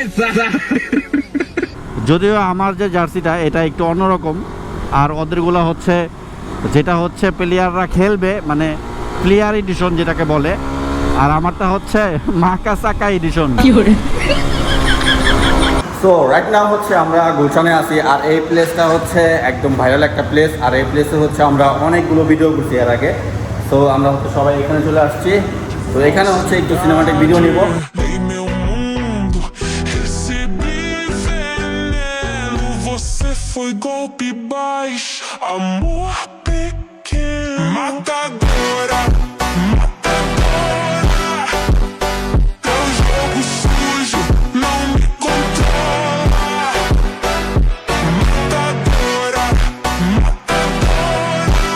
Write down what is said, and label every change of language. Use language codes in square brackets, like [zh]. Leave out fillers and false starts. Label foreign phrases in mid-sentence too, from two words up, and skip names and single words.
[bn] যদিও আমার যে জার্সিটা এটা একটু অন্যরকম, আর ওদেরগুলো হচ্ছে যেটা হচ্ছে প্লেয়াররা খেলবে, মানে [en] player edition [bn] যেটাকে বলে, আর আমারটা হচ্ছে মাকাসাকা এডিশন। [en] so right now [bn] হচ্ছে আমরা গুলশানে আছি, আর এই প্লেসটা হচ্ছে একদম ভাইরাল একটা প্লেস, আর এই প্লেসে হচ্ছে আমরা অনেকগুলো ভিডিও করছি এর আগে। সো আমরা হচ্ছে সবাই এখানে চলে আসছি, তো এখানে হচ্ছে একটু [en] cinematic video [bn] নিব। [pt] Foi golpe baixo, amor pequeno, matadora, matadora. Teu jogo sujo não me controla, matadora, matadora.